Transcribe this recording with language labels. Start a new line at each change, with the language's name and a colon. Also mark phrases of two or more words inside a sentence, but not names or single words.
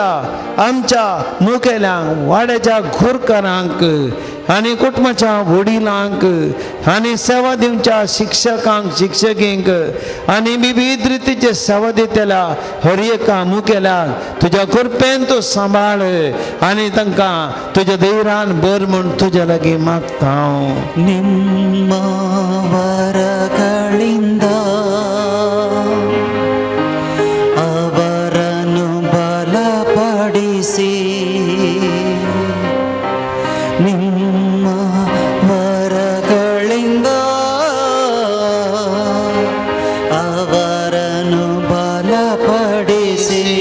Konkani: आमच्या मुखेल्यांक वाड्याच्या घोरकारांक आनी कुटुंबाच्या वडिलांक आनी सेवा दिवच्या शिक्षकांक शिक्षकींक आनी विविध रितीचे सेवा दितेल्या हर एका मुखेल्याक तुज्या कृपेन तूं सांबाळ आनी तांकां तुज्या धैर्यान बर म्हूण तुज्या लागीं मागता हांव.
Kannada: ನಿಮ್ಮ ವರಗಳಿಂದ ಅವರನ್ನು ಬಲಪಡಿಸಿ, ನಿಮ್ಮ ವರಗಳಿಂದ ಅವರನ್ನು ಬಲಪಡಿಸಿ,